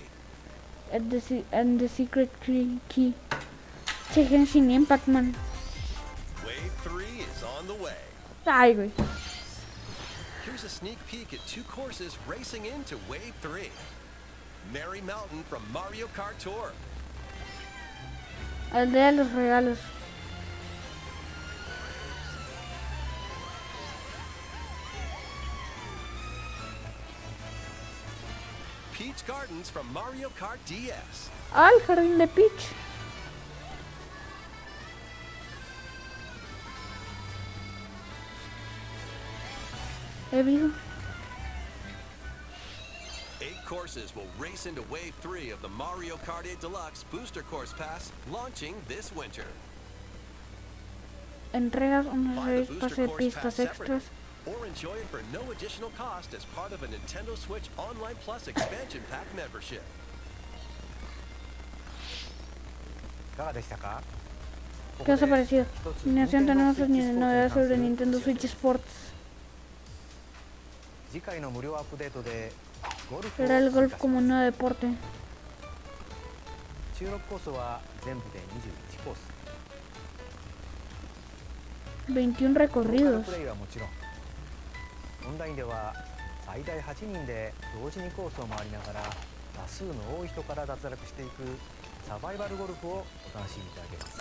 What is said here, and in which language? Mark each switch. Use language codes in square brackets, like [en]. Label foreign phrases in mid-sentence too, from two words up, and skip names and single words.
[en] And the Secret Key. [es] Che, Genshin Impact, man. [en] Wave 3 is on the way. [es] Ay, güey. [en] Here's a sneak peek at two courses racing into Wave 3. Merry Mountain from Mario Kart Tour. [es] Aldea de los regalos. [en] Peach Gardens from Mario Kart DS. [es] Ah, el jardín de Peach. He visto. [en] 8 courses will race into Wave 3 of the Mario Kart 8 Deluxe Booster Course Pass, launching this winter. [es] Entregas unos [en] Buy the 6 Booster [es] pase [en] Course [es] pistas [en] Pass [es] extras. [en] separately, or enjoy it for no additional cost as part of a Nintendo Switch Online Plus Expansion Pack membership. [ja] いかがでしたか？ [es] ¿Qué os ha parecido? Animación tenemos novedades sobre Nintendo Switch Sports. [ja] 次回の無料アップデートでゴルフを [es] Era el [ja] 追加 [es] golf [ja] します [es] como nuevo deporte. [ja] 収録コースは全部で21コース。 21 ローカル [es] recorridos. [ja] プレイはもちろん、オンラインでは最大8人で同時にコースを回りながら多数の多い人から脱落していくサバイバルゴルフをお楽しみいただけます。